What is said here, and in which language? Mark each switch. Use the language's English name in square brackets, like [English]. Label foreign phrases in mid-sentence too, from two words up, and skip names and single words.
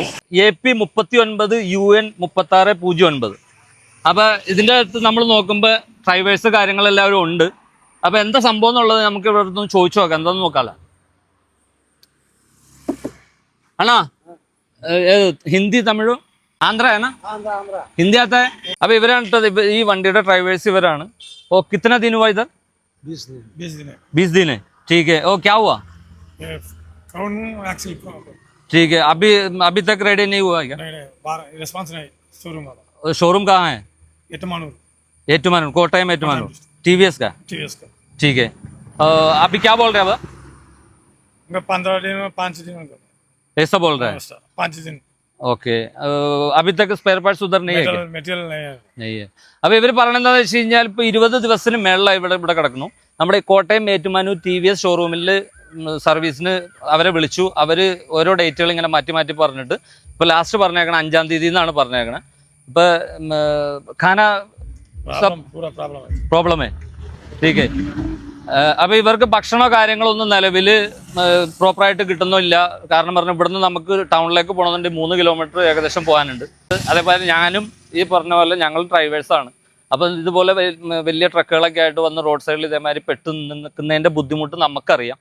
[Malayalam] AP 39 UN 3609. അപ്പോൾ ഇതിൻ്റെ അടുത്ത് നമ്മൾ നോക്കുമ്പോൾ ഡ്രൈവേഴ്സ് കാര്യങ്ങളെല്ലാവരും ഉണ്ട്. അപ്പോൾ എന്താ സംഭവം എന്നുള്ളത് നമുക്ക് ഇവിടെ നിന്ന് ചോദിച്ചു നോക്കാം. എന്താണെന്ന് നോക്കാമല്ലോ. അണ്ണാ ഹിന്ദി തമിഴ് [Hindi] आंध्र है ना? आंध्र हिंदी आता है. अब इवरान ये [Malayalam] വണ്ടി ഡ്രൈവേഴ്സ് ഇവരാണ്. [Hindi] और कितना दिन हुआ इधर? 20 दिन है. ठीक है. और क्या हुआ? ठीक है. अभी तक रेडी नहीं हुआ क्या? रिस्पांस नहीं. शोरूम कहाँ है? एटुमानूर कोटयम एटुमानूर TVS का. ठीक है. अभी क्या बोल रहे हैं? अब 15 दिन में 5 दिन ऐसा बोल रहा है. 5 दिन. ओके. अभी तक [English] spare parts [Hindi] उधर नहीं है. [Malayalam] അപ്പോൾ ഇവർ പറയണെന്താണെന്ന് വെച്ച് കഴിഞ്ഞാൽ ഇപ്പോൾ 20 ദിവസത്തിന് മേളിലായി ഇവിടെ കിടക്കുന്നു. നമ്മുടെ കോട്ടയം ഏറ്റുമാനൂർ TVS ഷോറൂമിൽ സർവീസിന് അവരെ വിളിച്ചു. അവർ ഓരോ ഡേറ്റുകൾ ഇങ്ങനെ മാറ്റി മാറ്റി പറഞ്ഞിട്ട് ഇപ്പോൾ ലാസ്റ്റ് പറഞ്ഞേക്കണം 5-ാം തീയതി എന്നാണ് പറഞ്ഞേക്കണത്. [Hindi] ഇപ്പോൾ खाना प्रॉब्लमे ठीक है. [Malayalam] അപ്പോൾ ഇവർക്ക് ഭക്ഷണമോ കാര്യങ്ങളൊന്നും നിലവിൽ പ്രോപ്പറായിട്ട് കിട്ടുന്നില്ല. കാരണം പറഞ്ഞാൽ ഇവിടുന്ന് നമുക്ക് ടൗണിലേക്ക് പോകണമെന്നുണ്ടെങ്കിൽ 3 കിലോമീറ്റർ ഏകദേശം പോകാനുണ്ട്. അതേപോലെ ഞാനും ഈ പറഞ്ഞ പോലെ ഞങ്ങൾ ഡ്രൈവേഴ്സാണ്. അപ്പം ഇതുപോലെ വലിയ ട്രക്കുകളൊക്കെ ആയിട്ട് വന്ന് റോഡ് സൈഡിൽ ഇതേമാതിരി പെട്ട് നിൽക്കുന്നതിൻ്റെ ബുദ്ധിമുട്ട് നമുക്കറിയാം.